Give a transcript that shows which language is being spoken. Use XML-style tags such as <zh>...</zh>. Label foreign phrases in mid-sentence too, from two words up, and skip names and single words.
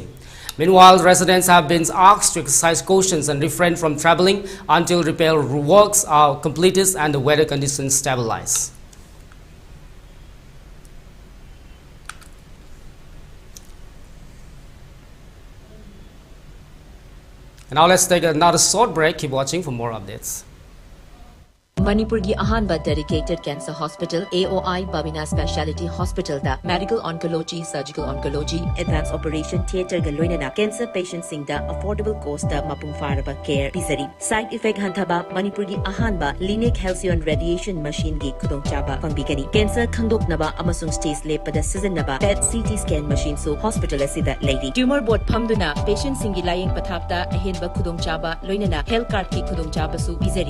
<en>Meanwhile, residents have been asked to exercise caution and refrain from travelling until repair works are completed and the weather conditions stabilize. And now let's take another short break. Keep watching for more updates.</en> <mni>Manipur gi ahanba</mni> <en>dedicated cancer hospital</en> <mni>AOI Babina Speciality Hospital da</mni> <en>medical oncology, surgical oncology, advanced operation theater</en> <mni>ga loinana</mni> <en>cancer patients</en> <mni>sing da</mni> <en>affordable cost</en> <mni>da mapung faraba care pisari.</mni> <en>Side effect</en> <mni>hantaba Manipur gi ahanba Linic Halcyon</mni> <en>radiation machine</en> <mni>gi khudong chaba pangbigani. Cancer khandoknaba amasung stage lepada sizinaba</mni> <en>PET CT scan machine</en> <mni>so hospital asida lady.</mni> <en>Tumor board</en> <mni>phamduna patient singi laying pathapta ahenba khudong chaba loinana</mni> <en>health card</en> <mni>ki khudong chaba su pisari.</mni>